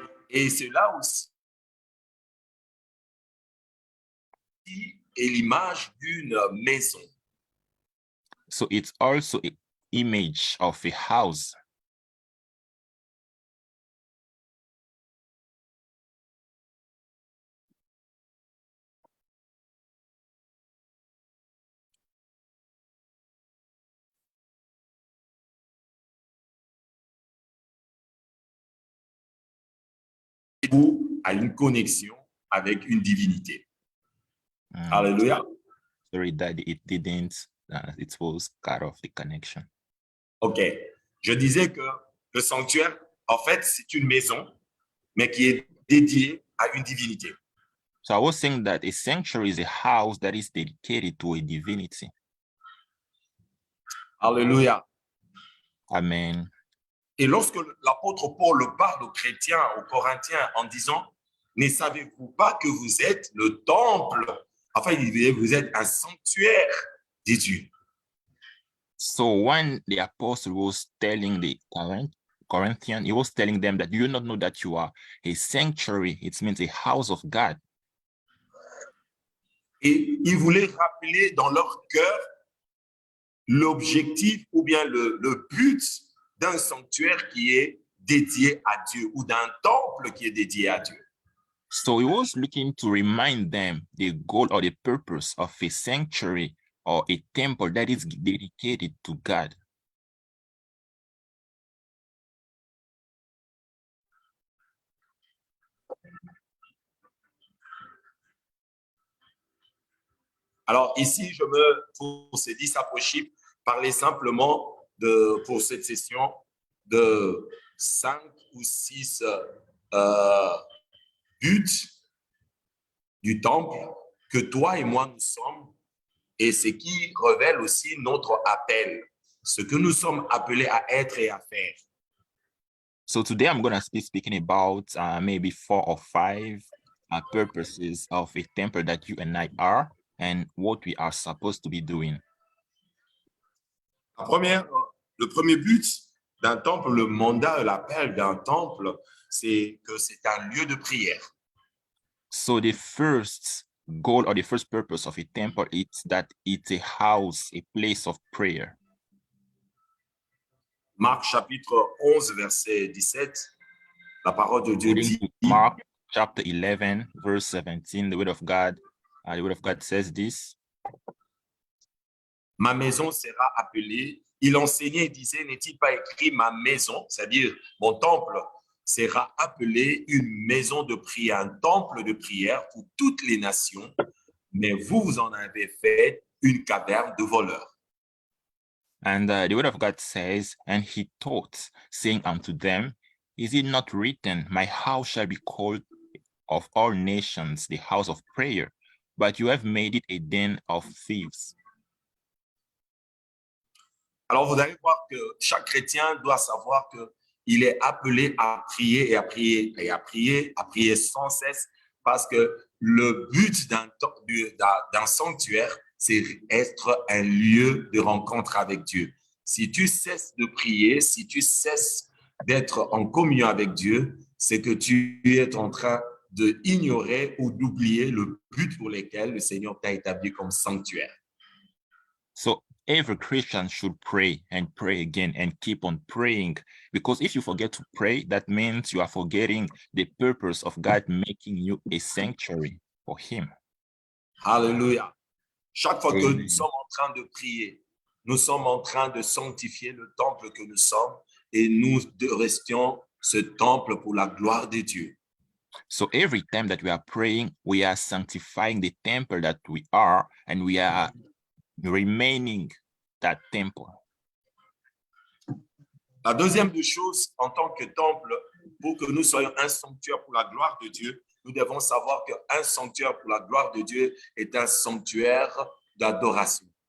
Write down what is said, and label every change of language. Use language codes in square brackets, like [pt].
[fr] Et c'est là aussi est l'image d'une maison. [en] So it's also an image of a house. [fr] Ou à une connexion avec une divinité. Alléluia. [en] Sorry that it didn't, it was cut off the connection. OK. [fr] Je disais que le sanctuaire, en fait, c'est une maison, mais qui est dédiée à une divinité. So I was saying that a sanctuary is a house that is dedicated to a divinity. Alléluia. Amen. Et lorsque l'apôtre Paul parle aux chrétiens, aux Corinthiens, en disant, ne savez-vous pas que vous êtes le temple, enfin, il dit, vous êtes un sanctuaire de Dieu. [en] So when the apostle was telling the Corinthians, he was telling them that you not know that you are a sanctuary. It means a house of God. [fr] Et il voulait rappeler dans leur cœur l'objectif ou bien le but d'un sanctuaire qui est dédié à Dieu ou d'un temple qui est dédié à Dieu. [en] So he was looking to remind them the goal or the purpose of a sanctuary or a temple that is dedicated to God. [fr] Alors ici, pour ces discipleship, parler simplement pour cette session de 5 ou 6 buts du temple que toi et moi nous sommes et ce qui révèle aussi notre appel, ce que nous sommes appelés à être et à faire. [en] So today I'm going to be speaking about maybe 4 or 5 purposes of a temple that you and I are and what we are supposed to be doing. [fr] Le premier but d'un temple, le mandat, l'appel d'un temple, c'est que c'est un lieu de prière. [en] So the first goal or the first purpose of a temple is that it's a house, a place of prayer. [fr] Marc chapitre 11, verset 17, la parole de Dieu [en] According [fr] dit, [en] to Mark chapter 11, verse 17, the word of God says this. [fr] ma maison sera appelée. Il enseignait et disait, n'est-il pas écrit ma maison, c'est-à-dire mon temple, sera appelé une maison de prière, un temple de prière pour toutes les nations, mais vous en avez fait une caverne de voleurs. [en] And the word of God says, and he taught, saying unto them, is it not written, my house shall be called of all nations the house of prayer, but you have made it a den of thieves. [fr] Alors, vous allez voir que chaque chrétien doit savoir qu'il est appelé à prier et à prier et à prier sans cesse, parce que le but d'un sanctuaire, c'est être un lieu de rencontre avec Dieu. Si tu cesses de prier, si tu cesses d'être en communion avec Dieu, c'est que tu es en train d'ignorer ou d'oublier le but pour lequel le Seigneur t'a établi comme sanctuaire. [en] So every Christian should pray and pray again and keep on praying, because if you forget to pray, that means you are forgetting the purpose of God making you a sanctuary for him. [fr] Alléluia. Chaque fois que Amen. nous sommes en train de prier, nous sommes en train de sanctifier le temple que nous sommes et nous restions ce temple pour la gloire de Dieu. [en] So every time that we are praying, we are sanctifying the temple that we are, and we are remaining that temple. [fr] La deuxième des choses, en tant que temple, pour que nous soyons un sanctuaire pour la gloire de Dieu, nous devons savoir qu'un sanctuaire pour la gloire de Dieu est un sanctuaire d'adoration.